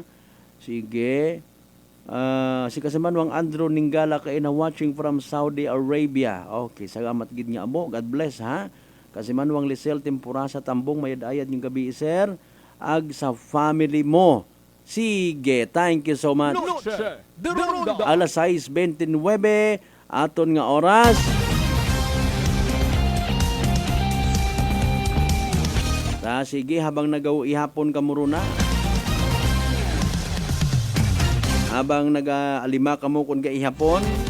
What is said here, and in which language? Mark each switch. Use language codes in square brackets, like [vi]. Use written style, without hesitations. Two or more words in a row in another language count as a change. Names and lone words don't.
[akl] Sige. Si Kasimanwang Andrew Ningala kayo na [en] watching from [akl] Saudi Arabia. Okay, salamat gid nga abo. [en] God bless ha. [akl] Kasimanwang Lisel Tempurasa Tambong, mayad-ayad yung gabi sir. Ag sa family mo. Sige, [en] thank you so much. [akl] Noche de Ronda. Alas 6:29 aton nga oras. Sige, habang ihapon ka muruna. Habang nag-alima ka mo kung ihapon.